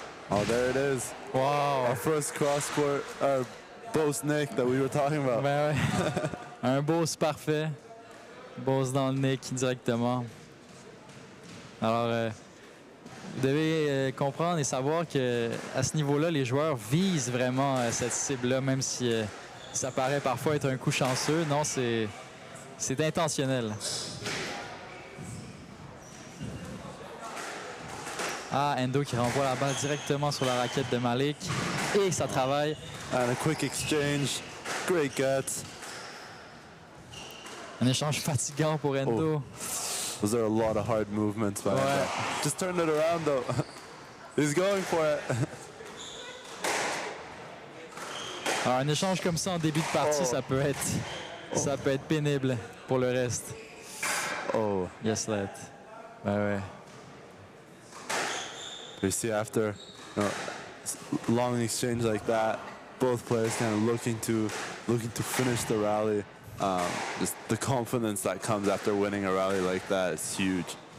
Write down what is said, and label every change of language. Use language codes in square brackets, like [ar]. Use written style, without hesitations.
[en] Oh, there it is. Wow. Our first cross-court, our boss Nick that we were talking about. [fr] Ben ouais. Un boss parfait. Boss dans le Nick directement. Alors, vous devez comprendre et savoir qu'à ce niveau-là, les joueurs visent vraiment cette cible-là, même si ça paraît parfois être un coup chanceux. Non, c'est intentionnel. Ah, Endo qui renvoie la balle directement sur la raquette de Malik. Et ça travaille. [en] And a quick exchange. Great guts. [fr] Un échange fatigant pour Endo. Oh. [en] Those are a lot of hard movements by Endo. Just turned it around though. He's going for it. [fr] Alors, un échange comme ça en début de partie, ça peut être pénible pour le reste. Oh. [en] Yes, let. Ouais. You see after long exchange like that, both players kind of looking to finish the rally. Just the confidence that comes after winning a rally like that is huge.